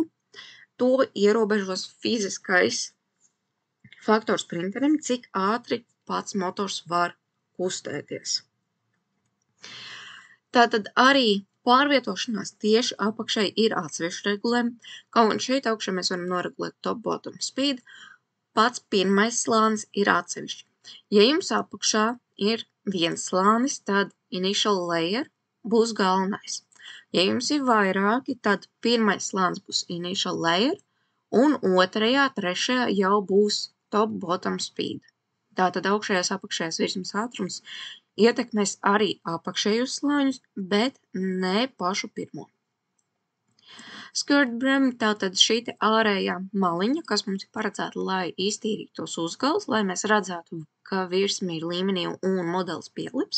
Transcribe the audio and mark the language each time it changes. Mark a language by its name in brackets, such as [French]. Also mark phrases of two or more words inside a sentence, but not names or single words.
[Latvian] To ierobežos fiziskais faktors printerim, cik ātri pats motors var kustēties. Tātad arī pārvietošanās tieši apakšai ir atsevišķi regulējumi, kaut un šeit augšā mēs varam noregulēt [English] top bottom speed, [Latvian] pats pirmais slānis ir atsevišķi. Ja jums apakšā ir viens slānis, tad [English] initial layer [Latvian] būs galvenais. Ja jums ir vairāki, tad pirmais slānis būs [English] initial layer, [Latvian] un otrajā, trešajā jau būs [English] top bottom speed. [Latvian] Tātad augšējās apakšējās virsmas ātrums ietekmēs arī apakšējos slāņus, bet ne pašu pirmo. [English] Skirt brim, [Latvian] tātad šī te ārējā maliņa, kas mums ir paredzēta, lai iztīrītos uzgals, lai mēs redzētu, ka virsma ir līmenī un modelis pielips.